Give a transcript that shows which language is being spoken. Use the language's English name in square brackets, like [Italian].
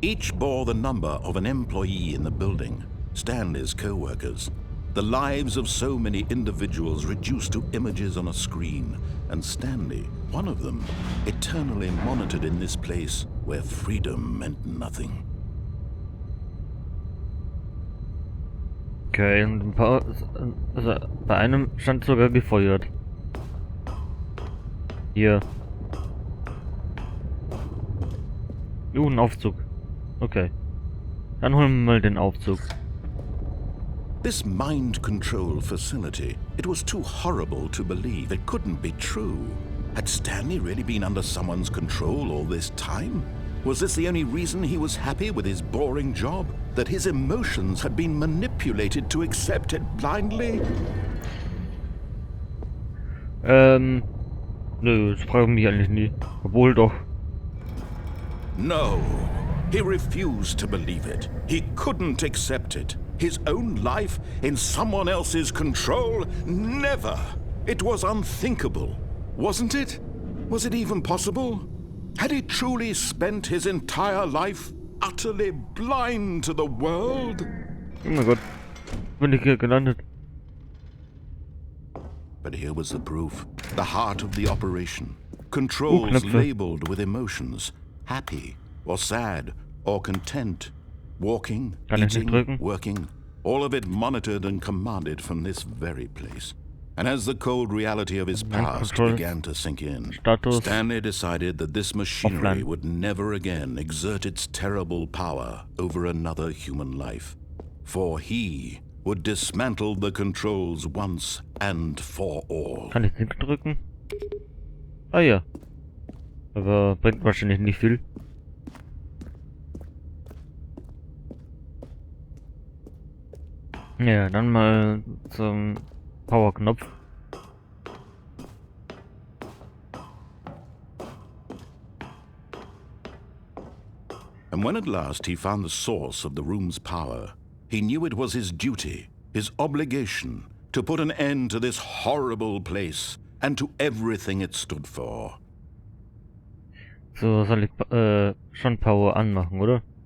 [English] Each bore the number of an employee in the building, Stanley's co-workers. The lives of so many individuals reduced to images on a screen, and Stanley, one of them, eternally monitored in this place where freedom meant nothing. [German] Okay, und ein paar, also bei einem stand sogar gefeuert. Hier. Ein Aufzug. Okay. Dann holen wir mal den Aufzug. [English] This mind control facility, it was too horrible to believe. It couldn't be true. Had Stanley really been under someone's control all this time? Was this the only reason he was happy with his boring job? That his emotions had been manipulated to accept it blindly? [German] Nö, das frage ich mich eigentlich nie. Obwohl doch. [English] No, he refused to believe it. He couldn't accept it. His own life in someone else's control? Never! It was unthinkable. Wasn't it? Was it even possible? Had he truly spent his entire life utterly blind to the world? [German] Oh mein Gott. Bin ich hier gelandet? [English] But here was the proof. The heart of the operation. Controls [German] Knöpfe. [English] labeled with emotions. Happy or sad or content. Walking, [German] Kann ich nicht [English] eating, [German] drücken? [English] working. All of it monitored and commanded from this very place. And as the cold reality of his past Control began to sink in, Status Stanley decided that this machinery offline. would never again exert its terrible power over another human life. For he would dismantle the controls once and for all. [German] Kann ich den drücken? Ah ja. Aber bringt wahrscheinlich nicht viel. Ja, dann mal zum Power-Knopf. [English] And when at last he found the source of the room's power, he knew it was his duty, his obligation, to put an end to this horrible place and to everything it stood for. [German] So, soll ich schon Power anmachen, oder?